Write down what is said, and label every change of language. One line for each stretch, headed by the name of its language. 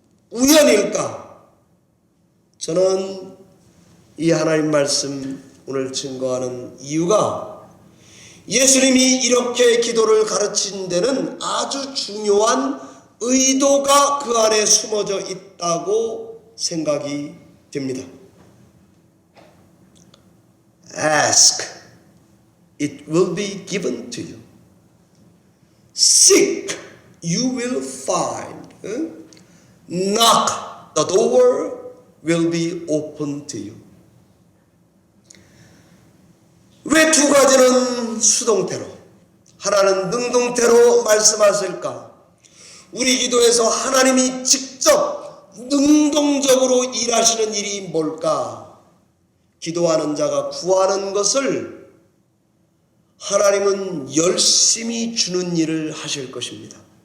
Korean: 우연일까? 저는 이 하나님 말씀 오늘 증거하는 이유가 예수님이 이렇게 기도를 가르친 데는 아주 중요한 의도가 그 안에 숨어져 있다고 생각이 됩니다.
English: Ask, it will be given to you. Seek, you will find. Knock, the door will be open to you.
Korean: 왜 두 가지는 수동태로, 하나는 능동태로 말씀하실까? 우리 기도에서 하나님이 직접 능동적으로 일하시는 일이 뭘까? 기도하는 자가 구하는 것을 하나님은 열심히 주는 일을 하실 것입니다.